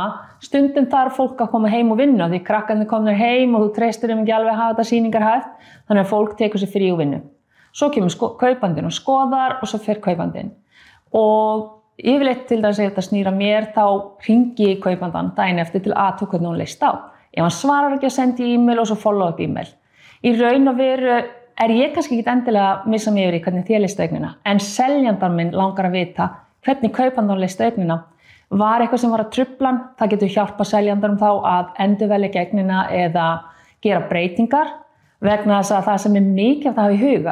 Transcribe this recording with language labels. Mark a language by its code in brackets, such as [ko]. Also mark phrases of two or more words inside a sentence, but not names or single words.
[is] Stundum þarf fólk að koma heim og vinna því krakkarnir komnir heim og þú treystir ekki alveg að hafa þetta sýningarhæft, þannig að fólk tekur sér frí og vinnu. Svo kemur kaupandinn og skoðar og svo fer kaupandinn. Og yfirleitt til þess að þetta snýra mér þá hringi ég kaupandann daginn eftir til að athuga hvernig hún leist á. Ef hann svarar ekki að senda e-mail og svo [en] follow-up e-mail. [is] Í raun og veru ég kannski ekki endilega að missa mig yfir í hvernig þér leist á eignina, en seljandan minn langar að vita hvernig kaupandann leist á eignina. Var eitthvað sem var að trufla hann, það getur hjálpað seljandanum þá að endurvelja eignina eða gera breytingar vegna þess að það sem mikið að hafa í huga.